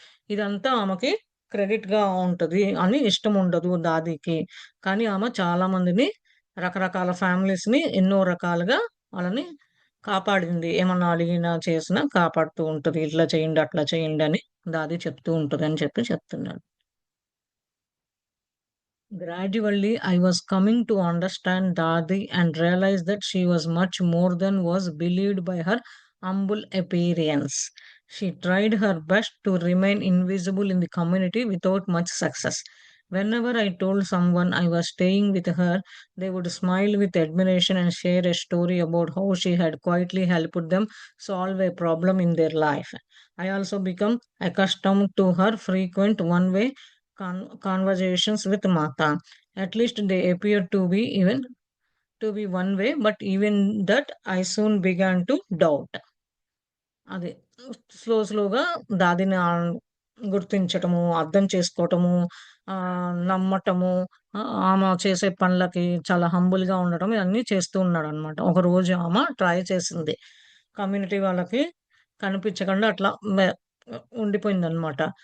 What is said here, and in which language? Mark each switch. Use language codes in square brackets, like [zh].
[te] ఇదంతా ఆమెకి క్రెడిట్‌గా ఉంటది అని ఇష్టముండదు దాదీకి. కానీ ఆమె చాలా మందిని రకరకాల ఫ్యామిలీస్‌ని ఎన్నో రకాలుగా వాళ్ళని కాపాడింది. ఏమన్నా అడిగినా, చేసినా కాపాడుతూ ఉంటది. ఇట్లా చేయండి, అట్లా చేయండి అని దాది చెప్తూ ఉంటదని చెప్పి చెప్తున్నాడు. [en] Gradually, I was coming to understand Dadi and realized that she was much more than was believed by her humble appearance. She tried her best to remain invisible in the community without much success. Whenever I told someone I was staying with her, they would smile with admiration and share a story about how she had quietly helped them solve a problem in their life. I also become accustomed to her frequent one way conversations with Mata. At least they appear to be one way, but even that I soon began to doubt. [te] అది. స్లోగా దాదిని గుర్తించటము, అర్థం చేసుకోవటము, నమ్మటము, ఆమె చేసే పనులకి చాలా హంబుల్‌గా ఉండటం ఇవన్నీ చేస్తూ ఉన్నాడనమాట. ఒకరోజు ట్రై చేసింది. కమ్యూనిటీ వాళ్ళకి కనిపించకుండా అట్లా ఉండిపోయిందనమాట.